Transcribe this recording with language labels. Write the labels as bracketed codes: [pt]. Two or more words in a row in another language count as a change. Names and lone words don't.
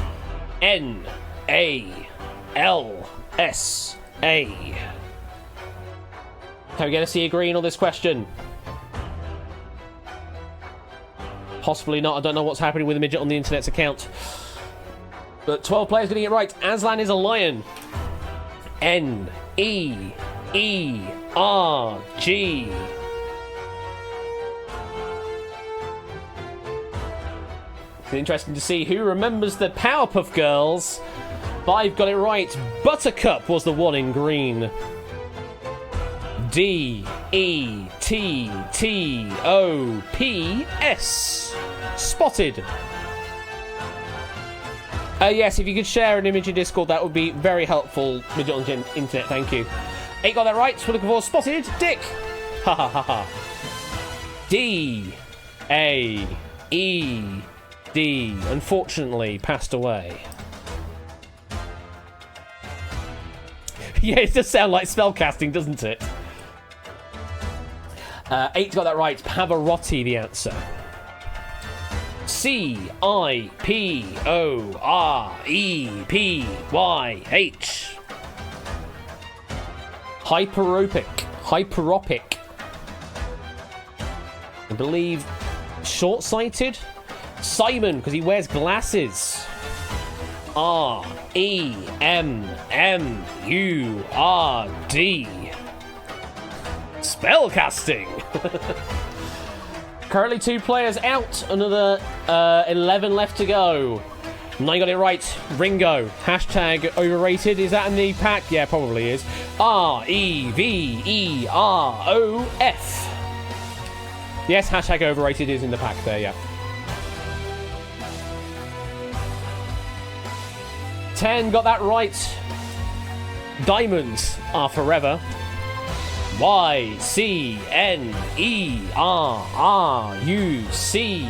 [en] N-A-L-S-A. Can we get a C green on this question? Possibly not. I don't know what's happening with the midget on the internet's account. But 12 players getting it right. Aslan is a lion. N-E-E-R-G. It's interesting to see who remembers the Powerpuff Girls. 5 got it right. Buttercup was the one in green. D-E-T-T-O-P-S. Spotted. Yes, if you could share an image in Discord, that would be very helpful. Midget on the internet, thank you. 8 got that right. We're looking for Spotted Dick. Ha ha ha ha. D-A-E-D. Unfortunately, passed away. Yeah, it does sound like spellcasting, doesn't it? 8 got that right. Pavarotti, the answer. C-I-P-O-R-E-P-Y-H. Hyperopic. I believe short-sighted. Simon, because he wears glasses. R-E-M-M-U-R-D. Spellcasting. Currently 2 players out. Another 11 left to go. 9 got it right. Ringo. Hashtag overrated. Is that in the pack? Yeah, probably is. R-E-V-E-R-O-F. Yes, hashtag overrated is in the pack there, yeah. 10 got that right. Diamonds are forever. Y-C-N-E-R-R-U-C.